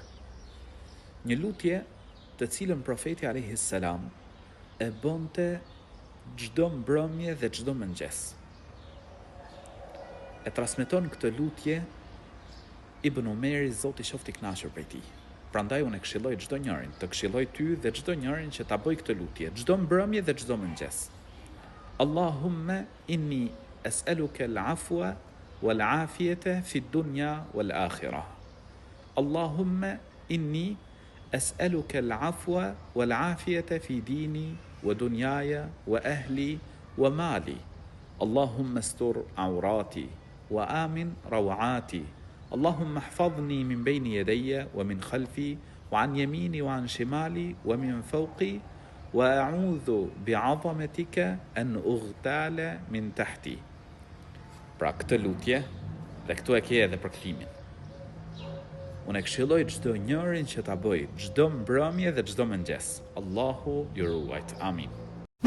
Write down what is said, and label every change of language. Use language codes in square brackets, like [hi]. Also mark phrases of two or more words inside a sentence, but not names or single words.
[sq] Një lutje të cilën profeti [ar] عليه السلام [sq] e bënte çdo mbrëmje dhe çdo mëngjes. E transmeton këtë lutje Ibn Umeri, Zoti qoftë i kënaqur prej tij. Prandaj unë e këshilloj çdo njërin, të këshilloj ty dhe çdo njërin që ta bëj këtë lutje, çdo mbrëmje dhe çdo mëngjes. [ar] اللهم إني أسألك العفو والعافية في الدنيا والآخرة. اللهم إني أسألك العفو والعافية في ديني ودنياي وأهلي ومالي. اللهم استر عورتي وآمن روعتي. اللهم احفظني من بين يدي ومن خلفي وعن يميني وعن شمالي ومن فوقي وأعوذ بعظمتك أن أغتال من تحتي. [sq] Pra këtë lutje, dhe këtu e ke edhe përkthimin. Unë e këshilloj çdo njërin që ta bëj çdo mbrëmje dhe çdo mëngjes. Allahu ju ruajt. Amin.